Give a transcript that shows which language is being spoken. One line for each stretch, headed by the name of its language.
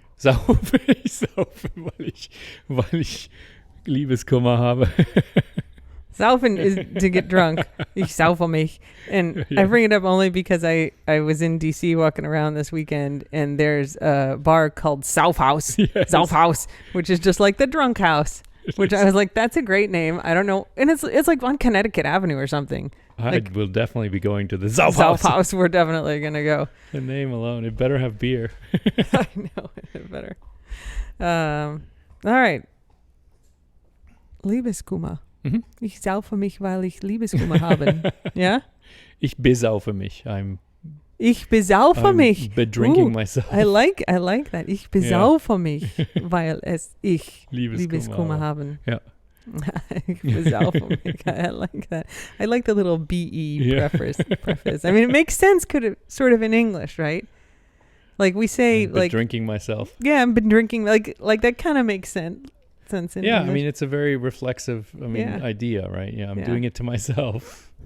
German: Saufen, weil ich Liebeskummer habe.
English: Saufen is to get drunk.
German: Ich saufe mich.
English: And I bring it up only because I was in D.C. walking around this weekend, and there's a bar called Saufhaus. Yes. Saufhaus, which is just like the drunk house. Which I was like, that's a great name. I don't know. And it's like on Connecticut Avenue or something. I will definitely be going to the Saufhaus. Saufhaus, we're definitely going to go. The name alone. It better have beer. I know. It better. All right. Liebeskummer. Mhm.
German: Ich saufe mich, weil ich Liebeskummer habe. Ja? Ich besaufe mich. Ich besaufe mich.
English: Bedrinking myself. I like that.
German: Ich besaufe mich, weil ich Liebeskummer habe. Ja. Ich besaufe mich.
English: I like that. I like the little BE preface. I mean, it makes sense sort of in English, right? Like we say, like drinking myself. Yeah, I've been drinking. Like that kind of makes sense in yeah, English. I mean, it's a very reflexive, idea, right? Yeah, I'm doing it to myself.